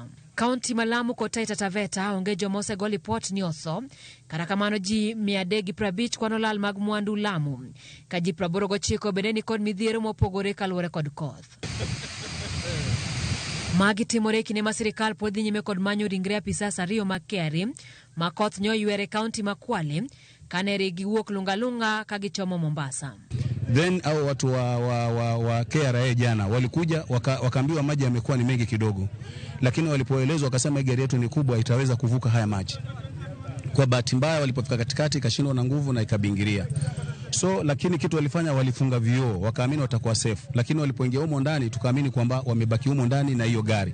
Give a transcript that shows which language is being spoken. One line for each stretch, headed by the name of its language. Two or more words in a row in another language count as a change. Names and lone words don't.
Luo (Kenya and Tanzania): Kaunti ma Lamu kod Taita Taveta onge joma osego lipot ni oso, kata kamano ji 350 kwano lal mag mwandu Lamu, ka ji 89 bende ni kod midhiero mopogore kaluwore kod koth. Magi timore kinde ma sirikal pod dhi nyime kod manyo ringre apisas 2 mag KRA ma koth nyo ywere kaunti ma Kwale kanere giwuok lungalunga ka gichomo Mombasa.
Swahili: Then au watu wa KRA jana walikuja wakaambiwa maji yamekuwa ni mengi kidogo, lakini walipoelezwa wakasema gari yetu ni kubwa itaweza kuvuka haya maji. Kwa bahati mbaya walipofika katikati ikashindwa na nguvu na ikabingiria. So lakini kitu walifanya, walifunga vioo, wakaamini watakuwa safe, lakini walipoingia humo ndani tukaamini kwamba wamebaki humo ndani na hiyo gari.